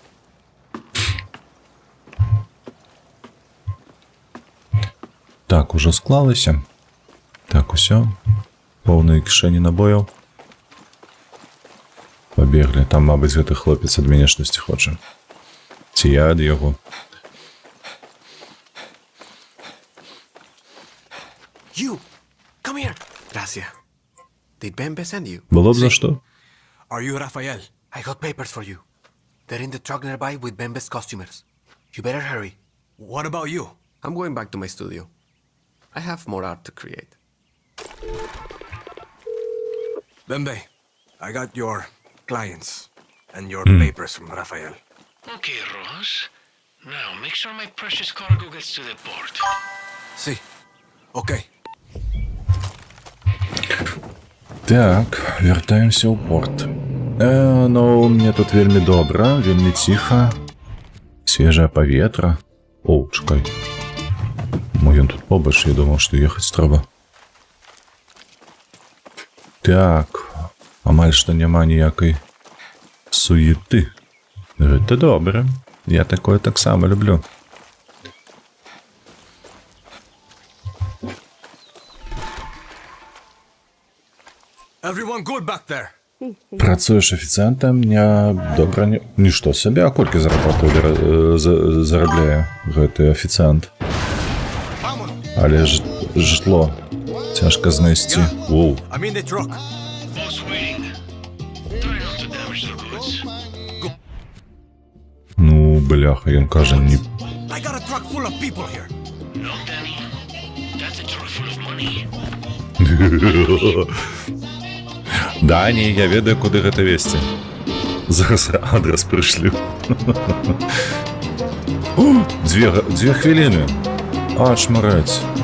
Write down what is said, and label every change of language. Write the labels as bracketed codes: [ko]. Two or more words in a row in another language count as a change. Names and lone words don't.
[be] Так, ужо склалася. Так, усё. Поўныя кішэні набояў. Пабеглі. Там, мабыць, гэты хлопец ад мяне штосьці хоча. Ці я ад яго. [en] You! Come here! Gracias. Did Bembe send you? [be] Было б за што? [en] Are you Rafael? I got papers for you. They're in the truck nearby with Bembe's customers. You better hurry. What about you? I'm going back to my studio. I have more art to create. Bembe, I got your clients and your papers from Rafael. Okay, Rojas. Now, make sure my precious cargo gets to the port. [es] Sí. [en] Okay. [be] Так, вяртаемся ў порт. Ну, мне тут вельмі добра, вельмі ціха. Свежае паветра. О, чакай. Ён тут побач, я думаў, што ехаць трэба. Так, амаль што няма ніякай суеты. Гэта добра. Я такое таксама люблю. [en] Everyone good back there? [be] Працуеш афіцыянтам, не добра не... Нішто сабе, а колькі зарабляе гэты афіцыянт? Але ж жытло [uk] Тяжко знести. [be] Воу. [en] I'm in the truck. Boss waiting. Try not to damage the goods. [be] Ну, бляха, ён каже, не... [en] I got a truck full of people here. No, Danny. That's a truck full of money. [be] Да, не, я ведаю, куды гэта весці. Зараз адрес прышлю. Дзве хвіліны. А, шмарэць.